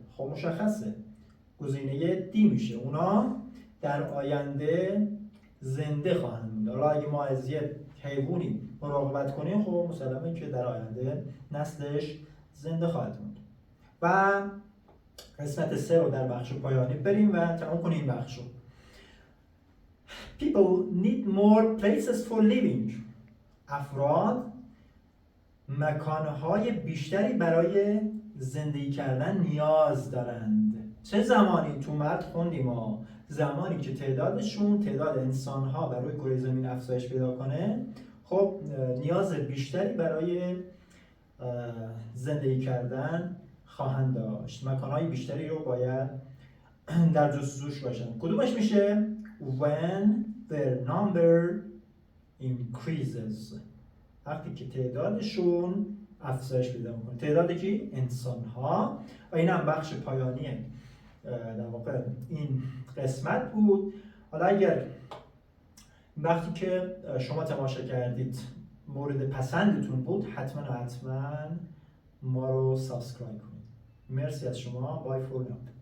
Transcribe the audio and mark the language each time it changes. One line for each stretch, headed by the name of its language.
Persian: خب مشخصه گزینه D میشه اونا در آینده زنده خواهند موند. حالا اگه ما از یه حیوانی مراقبت کنیم خب مسلمه که در آینده نسلش زنده خواهد موند. و قسمت 3 رو در بخش پایانی بریم و تمام کنیم این بخش رو.
English: People need more places for living.
Persian: افراد مکانهای بیشتری برای زندگی کردن نیاز دارند. چه زمانی؟ تو متن خوندیم ما زمانی که تعداد انسان‌ها بر روی کره زمین افزایش پیدا کنه خب نیاز بیشتری برای زندگی کردن خواهند داشت. مکان‌های بیشتری رو باید در جستجوش باشن. کدومش میشه؟
English: when their number increases.
Persian: وقتی که تعدادشون افزایش پیدا میکنه. تعدادی که انسان‌ها و این هم بخش پایانی در واقع این قسمت بود. حالا اگر وقتی که شما تماشا کردید مورد پسندتون بود حتما ما رو سابسکرایب کنید. مرسی از شما. بای فور ناو.